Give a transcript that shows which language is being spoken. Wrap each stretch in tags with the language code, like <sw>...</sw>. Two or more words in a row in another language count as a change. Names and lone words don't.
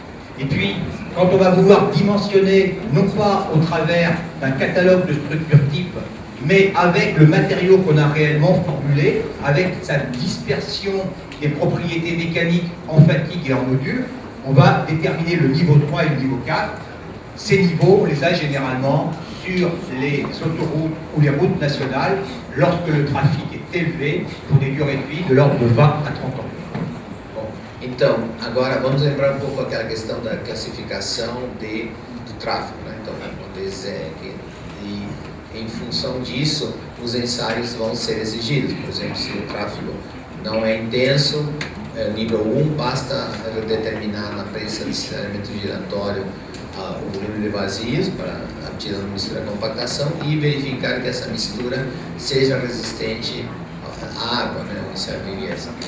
<fr>Et puis, quand on va vouloir dimensionner, non pas au travers d'un catalogue de structures type, mais avec le matériau qu'on a réellement formulé, avec sa dispersion des propriétés mécaniques en fatigue et en module, on va déterminer le niveau 3 et le niveau 4. Ces niveaux, on les a généralement sur les autoroutes ou les routes nationales lorsque le trafic est élevés pour des durées de vie de l'ordre de 20 à 30 ans.</fr> <pt>Bom, então, agora vamos lembrar um pouco aquela questão da classificação do tráfego, né? Então, em função disso, os ensaios vão ser exigidos. Por exemplo, se o tráfego não é intenso, nível 1, basta determinar na prensa de saneamento giratório o volume de vazios para tirar uma mistura de compactação e verificar que essa mistura seja resistente à água, né, o ensaio de Liesa.</pt>